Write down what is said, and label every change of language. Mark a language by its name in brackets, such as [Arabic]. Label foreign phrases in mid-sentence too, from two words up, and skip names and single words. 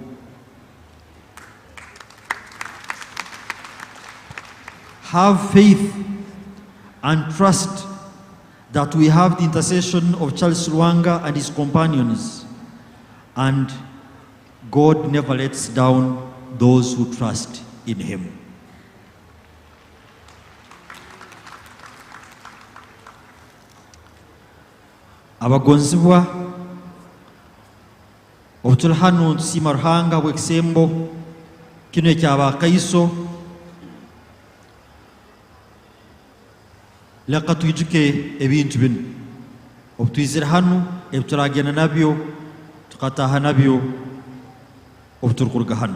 [English] Have faith and trust that we have the intercession of Charles Lwanga and his companions, and God never lets down those who trust in him. [Nyankole] Abagonzibwa obutuli hano ntusiima Ruhanga bw'ekisembo kino eky'abakaiso, leka twijuke ebintu bino obutwizire hano ebituragenda nabyo tukataha nabyo obuturi hano.